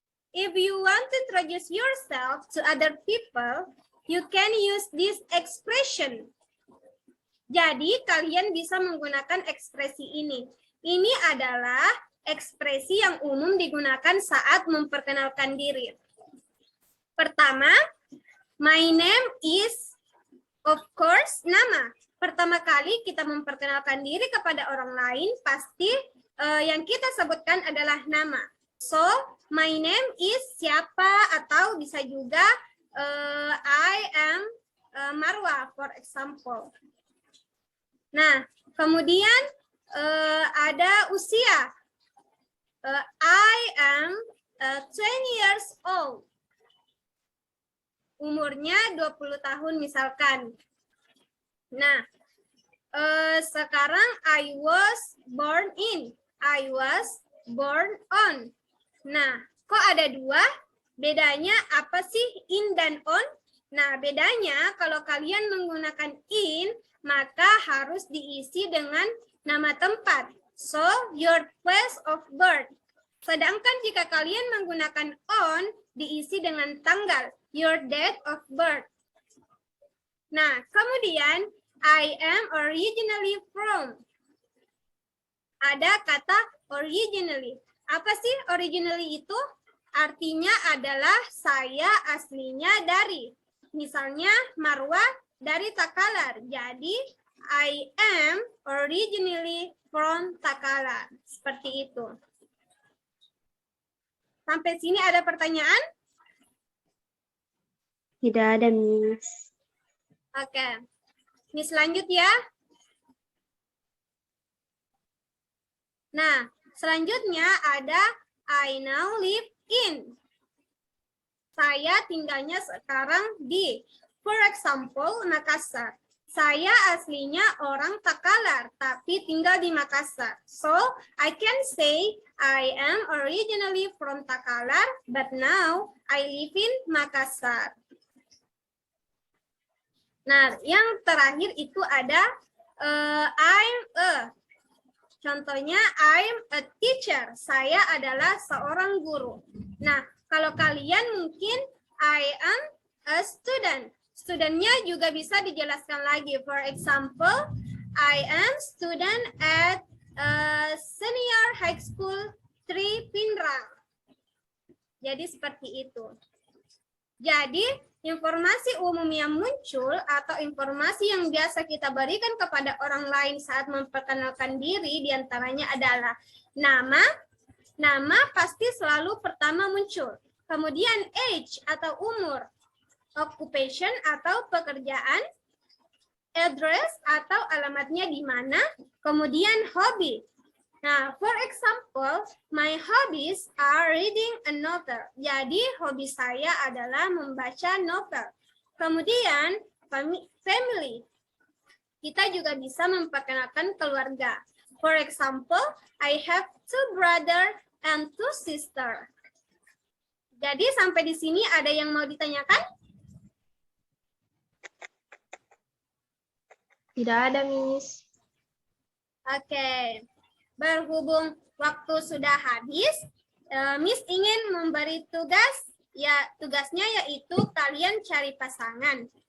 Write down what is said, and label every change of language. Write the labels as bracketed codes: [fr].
[en] If you want to introduce yourself to other people, you can use this expression. [id] Jadi, kalian bisa menggunakan ekspresi ini. Ini adalah ekspresi yang umum digunakan saat memperkenalkan diri. [en] Pertama, my name is, of course, nama. [id] Pertama kali kita memperkenalkan diri kepada orang lain, pasti yang kita sebutkan adalah nama. [en] So, my name is siapa, [id] atau bisa juga [en] I am Marwa, for example. [id] Nah, kemudian ada usia. [en] I am 20 years old. [id] Umurnya 20 tahun misalkan. Nah, sekarang [en] I was born in. I was born on. [id] Nah, kok ada dua? Bedanya apa sih in dan on? Nah, bedanya kalau kalian menggunakan in, maka harus diisi dengan nama tempat. [en] So, your place of birth. [id] Sedangkan jika kalian menggunakan on, diisi dengan tanggal. [en] Your date of birth. [id] Nah, kemudian [en] I am originally from. [id] Ada kata originally. Apa sih originally itu? Artinya adalah saya aslinya dari. Misalnya Marwa dari Takalar. [en] Jadi I am originally from Takalar. [id] Seperti itu. Sampai sini ada pertanyaan? Tidak ada, Miss. Oke. Miss lanjut ya. Nah, selanjutnya ada [en] I now live in. [id] Saya tinggalnya sekarang di, [en] for example, [id] Makassar. Saya aslinya orang Takalar, tapi tinggal di Makassar. [en] So, I can say I am originally from Takalar, but now I live in Makassar. [id] Nah, yang terakhir itu ada [en] I'm a. [id] Contohnya, [en] I'm a teacher. [id] Saya adalah seorang guru. Nah, kalau kalian mungkin [en] I am a student. [id] Studentnya juga bisa dijelaskan lagi. [en] For example, I am student at Senior High School 3 Pindrang. [id] Jadi seperti itu. Jadi, informasi umum yang muncul atau informasi yang biasa kita berikan kepada orang lain saat memperkenalkan diri diantaranya adalah nama. Nama pasti selalu pertama muncul. Kemudian age atau umur. Occupation atau pekerjaan. Address atau alamatnya di mana. Kemudian hobi. [en] Nah, for example, my hobbies are reading a novel. [id] Jadi, hobi saya adalah membaca novel. Kemudian, family. Kita juga bisa memperkenalkan keluarga. [en] For example, I have 2 brothers and 2 sisters. [id] Jadi, sampai di sini ada yang mau ditanyakan? Tidak ada, Miss. Oke. Berhubung waktu sudah habis, Miss ingin memberi tugas, ya tugasnya yaitu kalian cari pasangan.